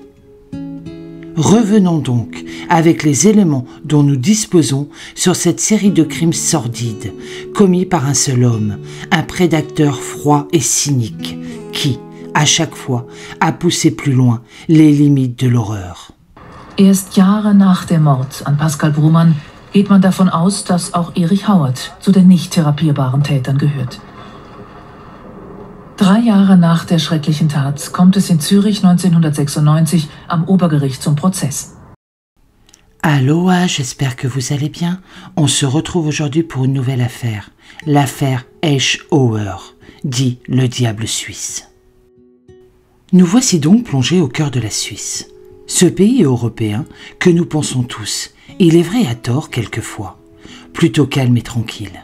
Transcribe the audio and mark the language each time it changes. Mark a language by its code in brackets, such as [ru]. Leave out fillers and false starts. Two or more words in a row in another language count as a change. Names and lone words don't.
[fr] Revenons donc avec les éléments dont nous disposons sur cette série de crimes sordides commis par un seul homme, un prédateur froid et cynique qui, à chaque fois, a poussé plus loin les limites de l'horreur. [de] Erst Jahre nach dem Mord an Pascal Brumann geht man davon aus, dass auch Erich Hauert zu den nicht therapierbaren Tätern gehört. 3 Jahre nach der schrecklichen Tat kommt es in Zürich 1996 am Obergericht zum Prozess. [fr] Aloha, j'espère que vous allez bien. On se retrouve aujourd'hui pour une nouvelle affaire, l'affaire Eichauer, dit le diable suisse. Nous voici donc plongés au cœur de la Suisse, ce pays européen que nous pensons tous, il est vrai à tort quelquefois, plutôt calme et tranquille.